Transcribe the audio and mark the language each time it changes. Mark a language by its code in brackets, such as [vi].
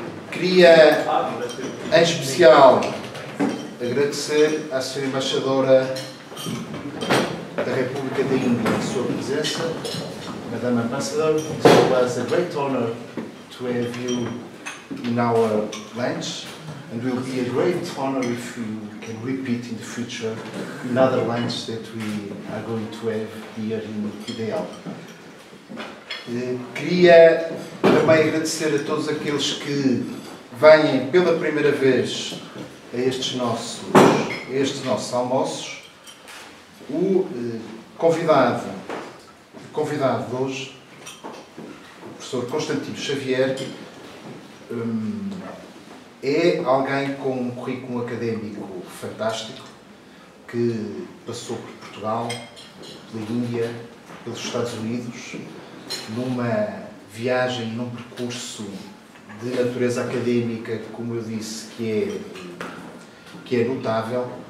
[pt] Queria, em especial, agradecer à Sra. Embaixadora da República da Índia a sua presença. [en] Madame Ambassador, it was a great honor to have you in our lunch, and will be a great honor if you can repeat in the future in other lunches that we are going to have here in Ideal. [pt] Queria também agradecer a todos aqueles que vêm pela primeira vez a estes nossos almoços. O convidado de hoje, o professor Constantino Xavier, é alguém com um currículo académico fantástico, que passou por Portugal, pela Índia, pelos Estados Unidos, numa viagem, num percurso de natureza académica, como eu disse, que é notável,